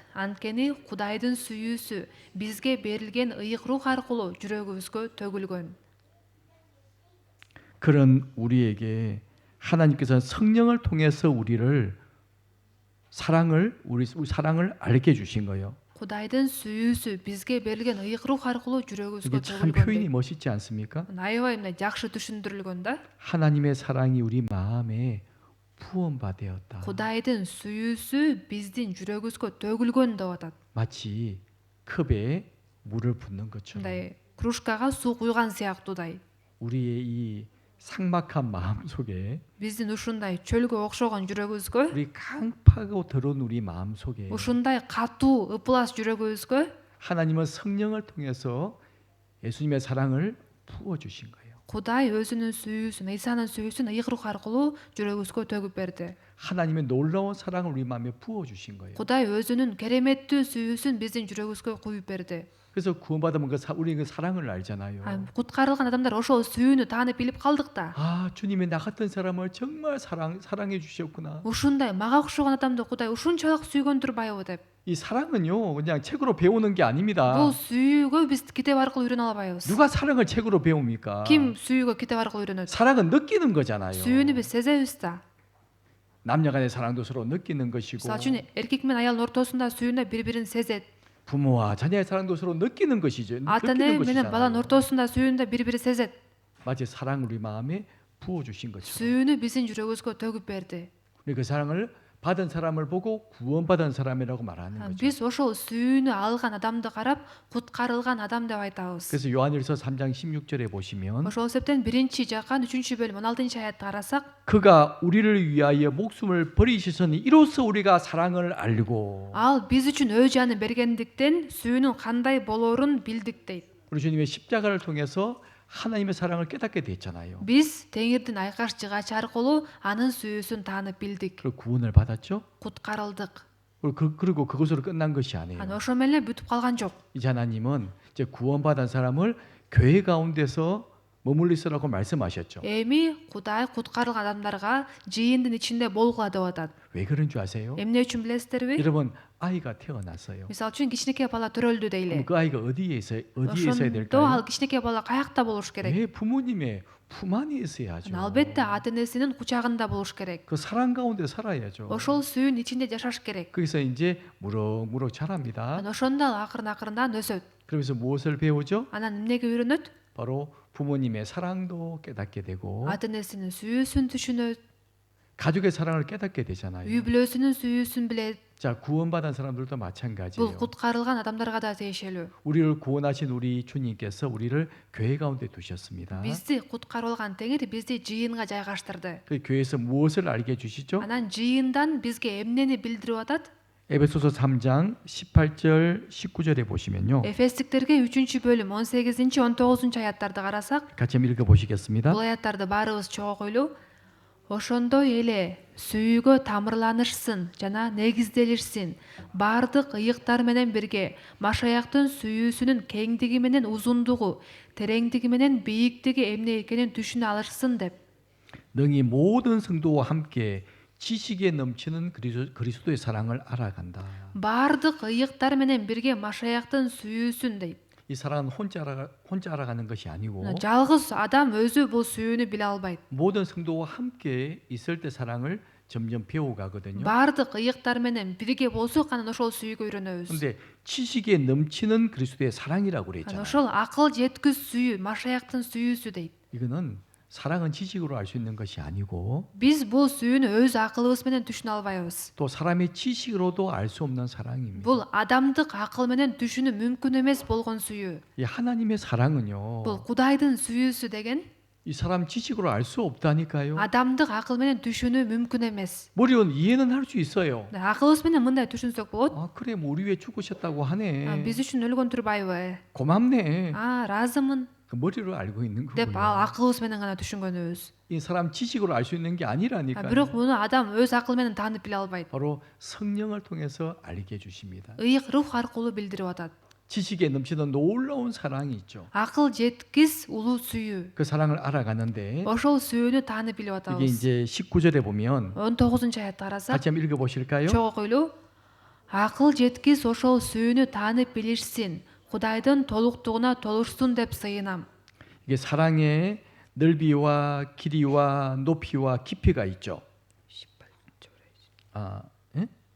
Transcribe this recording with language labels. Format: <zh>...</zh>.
<ky>Анткени Кудайдын сүйүүсү бизге берилген ыйык рух аркылуу жүрөгүбүзгө төгүлгөн.</ky> <ko>그런 우리에게 하나님께서 성령을 통해서 우리 사랑을 알게 주신 거예요.</ko> <ky>Кудайдын сүйүүсү бизге берилген ыйык рух аркылуу жүрөгүбүзгө</ky> <ko>이게 참 표현이</ko> <ky>төгүлгөн.</ky> <ko>멋있지 않습니까?</ko> <ky>Аябай мындай жакшы түшүндүрүлгөн да.</ky> <ko>하나님의 사랑이 우리 마음에 부원받되었다.</ko> <ky>Кудайдын сүйүүсү биздин жүрөгүбүзгө төгүлгөн деп атат.</ky> <ko>마치 컵에 물을 붓는 것처럼</ko> <ky>Мындай кружкага суу куйган сыяктуудай.</ky> <ko>우리의 이 삭막한 마음 속에</ko> <ky>Биздин ушундай чөлгө окшогон жүрөгүбүзгө,</ky> <ko>우리 강파고 더러운 우리 마음 속에</ko> <ky>ушундай катуу, ыплас жүрөгүбүзгө</ky> <ko>하나님은 성령을 통해서 예수님의 사랑을 부어 주신 거예요.</ko> <ky>Кудай өзүнүн сүйүүсүн, Ыйсанын сүйүүсүн ыйык рух аркылуу жүрөгүбүзгө төгүп берди.</ky> <ko>하나님의 놀라운 사랑을 우리 마음에 부어 주신 거예요.</ko> <ky>Кудай өзүнүн кереметтүү сүйүүсүн биздин жүрөгүбүзгө куюп берди.</ky> <ko>그래서 구원받으면 우리 그 사랑을 알잖아요.</ko> <ky>Куткарылган адамдар ошол сүйүүнү таанып билип калдык да.</ky> <ko>아, 주님이 나 같은 사람을 정말 사랑해 주셨구나.</ko> <ky>Ушундай мага окшогон адамды Кудай ушунчалык сүйгөн турбайбы деп.</ky> <ko>이 사랑은요, 그냥 책으로 배우는 게 아닙니다.</ko> <ky>Бул сүйүүгө биз китеп аркылуу үйрөнө албайбыз.</ky> <ko>누가 사랑을 책으로 배웁니까?</ko> <ky>Ким сүйүүгө китеп аркылуу үйрөнөт?</ky> <ko>사랑은 느끼는 거잖아요.</ko> <ky>Сүйүүнү биз сезебиз да.</ky> <ko>남녀간의 사랑도 서로 느끼는 것이고</ko> <ky>Мисалы үчүн эркек менен аялдын ортосунда сүйүүнү бири-бирин сезет.</ky> <ko>부모와 자녀의 사랑도 서로 느끼는 것이죠.</ko> <ky>Ата эне</ky> <ko>느끼는</ko> <ky>менен баланын</ky> <ko>것이잖아요.</ko> <ky>ортосунда сүйүүнү бири-бири сезет.</ky> <ko>마치 사랑 우리 마음에 부어 주신 것처럼</ko> <ky>Сүйүүнү биздин жүрөгүбүзгө төгүп берди.</ky> <ko>우리 그 사랑을 받은 사람을 보고 구원받은 사람이라고 말하는 거죠.</ko> <ky>Биз ошол сүйүүнү алган адамды карап, куткарылган адам деп айтабыз.</ky> <ko>그래서 요한일서 3장 16절에 보시면</ko> <ky>Ошол себептен 1-Жакан 3-бөлүм 16-аятты карасак,</ky> <ko>그가 우리를 위하여 목숨을 버리시서니 이로써 우리가 사랑을 알고</ko> <ky>ал биз үчүн өз жанын бергендиктен сүйүүнүн кандай болоорун билдик дейт.</ky> <ko>우리 주님의 십자가를 통해서 하나님의 사랑을 깨닫게 됐잖아요.</ko> <ky>Биз Теңирдин айкаш жыгачы аркылуу анын сүйүүсүн таанып билдик,</ky> <ko>그리고 구원을 받았죠.</ko> <ky>куткарылдык.</ky> <ko>그리고 그것으로 끝난 것이 아니에요.</ko> <ky>Ошо менен эле бүтүп калган жок.</ky> <ko>이제 하나님은 이제 구원받은 사람을 교회 가운데서 머물러 있으라고 말씀하셨죠.</ko> <ky>Эми Кудай куткарылган адамдарга жыйындын ичинде болгула деп атат.</ky> <ko>왜 그런 줄 아세요?</ko> <ky>Эмне үчүн билесиздерби?</ky> <ko>여러분 아이가 태어났어요.</ko> <ky>Мисалы үчүн кичинекей бала төрөлдү</ky> <ko>그럼</ko> <ky>дейле.</ky> <ko>그 아이가 어디에 있어야</ko> <ky>Ошондо</ky> <ko>될까요?</ko> <ky>ал кичинекей бала каякта болуш керек?</ky> <ko>왜 부모님의 품 안에 있어야죠.</ko> <ky>Албетте ата энесинин кучагында болуш керек.</ky> <ko>그 사랑 가운데 살아야죠.</ko> <ky>Ошол сүйүүнүн ичинде жашаш керек.</ky> <ko>거기서 이제 무럭무럭 자랍니다.</ko> <ky>Ошондо ал акырын-акырындан өсөт.</ky> <ko>그러면서 무엇을 배우죠?</ko> <ky>Анан эмнеге үйрөнөт?</ky> <ko>바로 부모님의 사랑도 깨닫게 되고</ko> <ky>Ата энесинин сүйүүсүн түшүнөт,</ky> <ko>가족의 사랑을 깨닫게 되잖아요.</ko> <ky>үй бүлөсүнүн сүйүүсүн билет.</ky> <ko>자, 구원받은 사람들도</ko> <ky>Бул</ky> <ko>마찬가지예요.</ko> <ky>куткарылган адамдарга да тиешелүү.</ky> <ko>우리를 구원하신 우리 주님께서 우리를 교회 가운데 두셨습니다.</ko> <ky>Бизди куткарылган Теңир бизди жыйынга жайгаштырды.</ky> <ko>그 교회에서 무엇을 알게 해주시죠?</ko> <ky>Анан жыйындан бизге эмнени билдирип атат?</ky> <ko>에베소서 3장 18절 19절에 보시면요.</ko> <ky>Эфестиктерге 3-бөлүм 18-19 аяттарды карасак,</ky> <ko>같이 한번 읽어 보시겠습니다.</ko> <ky>бул аяттарды баарыбыз чогуу койлу. ошондой эле сүйүүгө тамырланышсын жана негизделишсин. Бардык ыйыктар менен бирге Машаяктын сүйүүсүнүн кеңдиги менен узундугу, тереңдиги менен бийиктиги эмне экенин түшүнө алышсын деп.</ky> <ko>능히 모든 성도와 함께 지식에 넘치는 그리스도의 사랑을 알아간다.</ko> <ky>Бардык ыйыктар менен бирге Машаяктын сүйүүсүн дейт.</ky> <ko>이 사랑은 혼자 알아가는 것이 아니고</ko> <ky>Жалгыз адам өзү бул сүйүүнү биле албайт.</ky> <ko>모든 성도와 함께 있을 때 사랑을 점점 배워가거든요.</ko> <ky>Бардык ыйыктар менен бирге болсок анан ошол сүйүүгө үйрөнөбүз.</ky> <ko>근데 지식에 넘치는 그리스도의 사랑이라고</ko> <ky>Анан</ky> <ko>그랬잖아요.</ko> <ky>ошол акыл жеткис сүйүү, Машаяктын сүйүүсү дейт.</ky> <ko>이거는 사랑은 지식으로 알 수 있는 것이 아니고</ko> <ky>Биз бул сүйүүнү өз акылыбыз менен түшүнө албайбыз.</ky> <ko>또 사람의 지식으로도 알 수 없는 사랑입니다.</ko> <ky>Бул адамдык акыл менен түшүнүү мүмкүн эмес болгон сүйүү.</ky> <ko>이 하나님의 사랑은요.</ko> <ky>Бул Кудайдын сүйүүсү деген</ky> <ko>이 사람 지식으로 알 수 없다니까요.</ko> <ky>адамдык акыл менен түшүнүү мүмкүн эмес.</ky> <ko>머리로 이해는 할 수 있어요.</ko> <ky>Акылыбыз менен мындай түшүнсөк болот.</ky> <ko>아 그래 뭐 우리 왜 죽으셨다고 하네.</ko> <ky>Биз үчүн өлгөн турбайбы?</ky> <ko>고맙네.</ko> <ky>Ыраазымын</ky> <ko>그 머리로 알고 있는</ko> <ky>деп</ky> <ko>거고요.</ko> <ky>ал акылыбыз менен гана түшүнгөнүбүз.</ky> <ko>이 사람 지식으로 알 수 있는 게 아니라니까요.</ko> <ky>Бирок муну адам өз акыл менен таанып биле албайт.</ky> <ko>바로 성령을 통해서 알게 해주십니다.</ko> <ky>Ыйык рух аркылуу билдирип атат.</ky> <ko>지식에 넘치는 놀라운 사랑이 있죠.</ko> <ky>Акыл жеткис улуу сүйүү.</ky> <ko>그 사랑을 알아가는데</ko> <ky>Ошол сүйүүнү таанып билип</ky> <ko>이게</ko> <ky>атабыз.</ky> <ko>이제 19절에 보면</ko> <ky>19 аятты карасак,</ky> <ko>같이 한번 읽어보실까요?</ko> <ky>чогуу окуйлу. Акыл жеткис ошол сүйүүнү таанып билишсин. Кудайдын толуктугуна толушсун деп сыйынам.</ky> <ko>이게 사랑의 넓이와 길이와 높이와 깊이가 있죠. 아, 예?</ko>